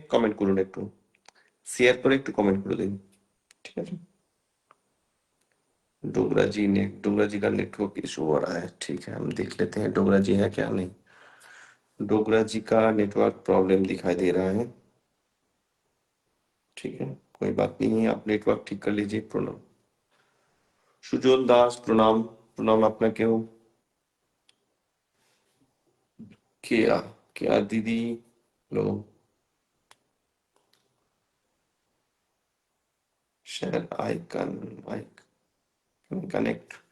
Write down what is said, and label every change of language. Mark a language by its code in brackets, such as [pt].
[bn] Comment করুন, একটু share করে একটু কমেंट করে দিন, [hi] ठीक है। डोगरा जी का नेटवर्क इशू हो रहा है, ठीक है हम देख लेते हैं डोगरा जी है क्या नहीं। डोगरा जी का नेटवर्क प्रॉब्लम दिखाई दे रहा है, ठीक है कोई बात नहीं है, आप नेटवर्क ठीक कर लीजिए। प्रणाम [bn] সুজন দাস, প্রণাম প্রণাম আপনাকেও। কেয়া কেয়া দিদি হ্যালো, [hi] शेयर आइकन [bn] কানেক্ট।